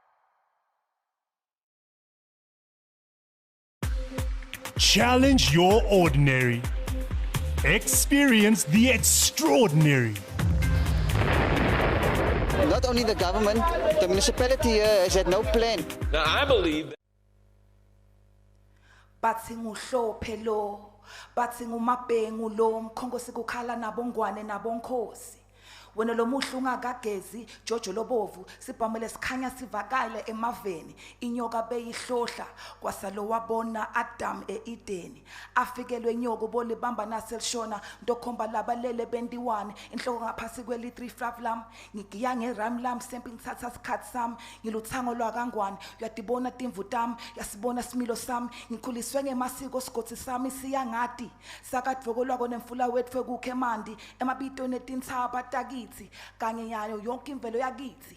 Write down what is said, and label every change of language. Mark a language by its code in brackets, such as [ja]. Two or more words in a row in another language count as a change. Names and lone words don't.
[en] Challenge your ordinary. Experience the extraordinary. Not only the government, the municipality here has had no plan. Now, I believe that [ss] bathi nguhlophe lo bathi ngumabhengu lo mkhonkosi kukhala nabongwane nabonkhosi wena lo muhlu ungakagezi Jojo lobovu sibhamele sikhanya sivakale emaveni inyoka beyihlohla kwasalo wabona Adam eEdeni afikelwe inyoko bolibamba naselishona ndokhomba labalele bendiwane inhloko ngaphasi kweli3 flav lam ngigiya ngeram lam sempi ngithatha isikhathi sami ngiluthango lwakangwane uyadibona timvu tami yasibona similo sami ngikhuliswe ngemasiko sigothi sami siyangadi sakadvoko lwako nemfula wethu ekukhe mandi emabito netinthaba taki kanye yayo yonke imvelo yakithi.